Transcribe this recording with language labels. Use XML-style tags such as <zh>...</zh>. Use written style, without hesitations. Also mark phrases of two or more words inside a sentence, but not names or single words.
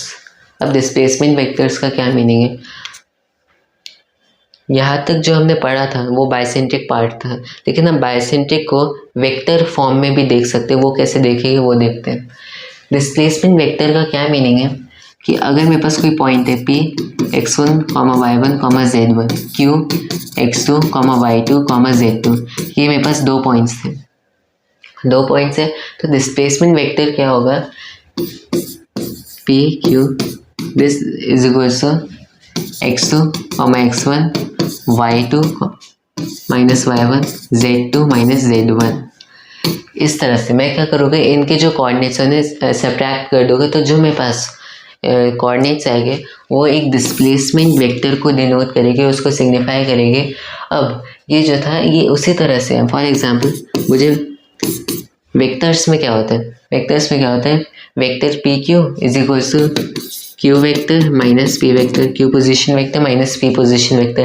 <hi>अब</hi> <en>displacement vectors</en> <hi>का क्या मीनिंग है? यहाँ तक जो हमने पढ़ा था वो</hi> <en>bicentric part</en> <hi>था, लेकिन हम बाइसेंट्रिक को</hi> <en>vector form</en> <hi>में भी देख सकते हैं। वो कैसे देखेंगे वो देखते हैं।</hi> <en>displacement vector</en> <hi>का क्या मीनिंग है कि अगर मेरे पास कोई पॉइंट है P x1, y1, z1, Q x2, y2, z2, ये मेरे पास दो पॉइंट्स थे, दो पॉइंट्स है। तो</hi> <en>displacement vector</en> <hi>क्या होगा?</hi> <en>P Q this is equals to x2, x1, y2 minus y1, z2 minus z1।</en> <hi>इस तरह से मैं क्या करूँगा, इनके जो कोऑर्डिनेट्स उन्हें सब्ट्रैक्ट कर दूँगा, तो जो मेरे पास कोऑर्डिनेट्स आएंगे वो एक</hi> <en>displacement vector</en> <hi>को डिनोट करेंगे, उसको सिग्निफाई करेंगे। अब ये जो था ये उसी तरह से है।</hi> <en>for example</en> <hi>मुझे वेक्टर्स में क्या होता है, वेक्टर्स में क्या होता है,</hi> <en>vector P Q is equals to Q vector minus P vector, Q position vector minus P position vector.</en>